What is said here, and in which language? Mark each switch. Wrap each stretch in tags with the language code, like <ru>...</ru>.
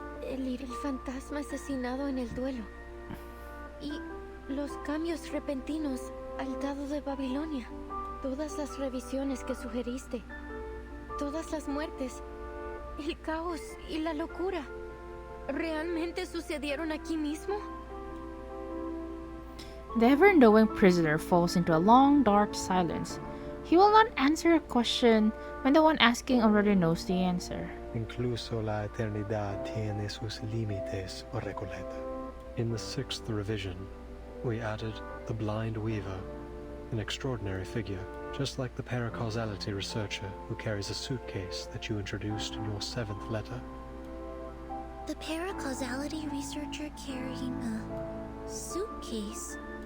<es>el fantasma asesinado en el duelo y los cambios repentinos al dado de Babilonia, todas las revisiones que sugeriste, todas las muertes, el caos y la locura, ¿realmente sucedieron aquí mismo?</es> <en>The ever-knowing prisoner falls into a long, dark silence. He will not answer a question when the one asking already knows the answer.</en> <es>Incluso la eternidad tiene sus límites, Recoleta.</es> <en>In the 6th revision, we added the Blind Weaver, an extraordinary figure, just like the paracausality researcher who carries a suitcase that you introduced in your 7th letter. The paracausality researcher carrying a suitcase?</en>